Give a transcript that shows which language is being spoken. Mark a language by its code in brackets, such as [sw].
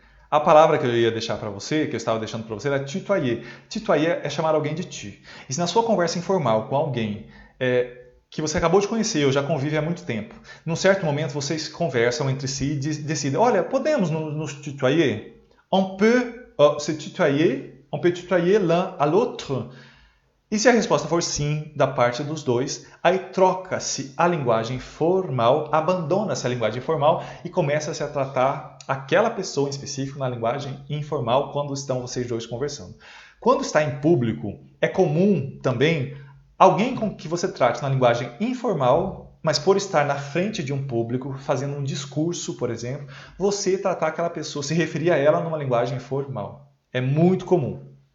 [pt] A palavra que eu ia deixar para você, que eu estava deixando para você, era tutoyer. Tutoyer é chamar alguém de tu. E se na sua conversa informal com alguém que você acabou de conhecer ou já convive há muito tempo, num certo momento vocês conversam entre si e decidem, olha, podemos nos tutoyer? [fr] On peut se tutoyer? On peut tutoyer l'un à l'autre? [pt] E se a resposta for sim, da parte dos dois, aí troca-se a linguagem formal, abandona-se a linguagem formal e começa-se a tratar aquela pessoa em específico na linguagem informal quando estão vocês dois conversando. Quando está em público, é comum também alguém com que você trate na linguagem informal, mas por estar na frente de um público, fazendo um discurso, por exemplo, você tratar aquela pessoa, se referir a ela numa linguagem formal. É muito comum.